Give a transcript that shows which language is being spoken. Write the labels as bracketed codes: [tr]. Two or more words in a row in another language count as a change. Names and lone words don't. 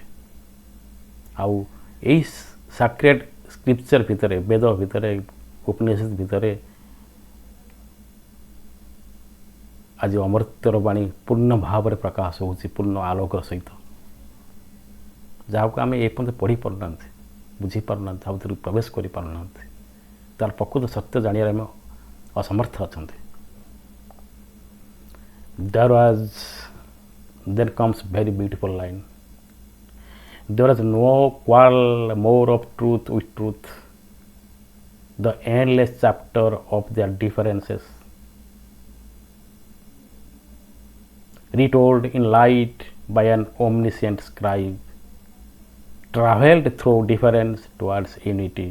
[or] ଆଉ ଏଇ [en] sacred scripture [or] ଭିତରେ, ବେଦ ଭିତରେ, ଉପନିଷଦ ଭିତରେ ଆଜି ଅମରତ୍ୱର ବାଣୀ ପୂର୍ଣ୍ଣ ଭାବରେ ପ୍ରକାଶ ହେଉଛି, ପୂର୍ଣ୍ଣ ଆଲୋକର ସହିତ, ଯାହାକୁ ଆମେ ଏପର୍ଯ୍ୟନ୍ତ ପଢ଼ିପାରୁନାହାନ୍ତି, ବୁଝିପାରୁନାହାନ୍ତି, ତା ଭିତରକୁ ପ୍ରବେଶ କରିପାରୁନାହାନ୍ତି, ତାର ପ୍ରକୃତ ସତ୍ୟ ଜାଣିବାରେ ଆମେ ଅସମର୍ଥ ଅଛନ୍ତି। [en] Then comes very beautiful line. There is no quarrel more of truth with truth, the endless chapter of their differences, retold in light by an omniscient scribe, travelled through difference towards unity.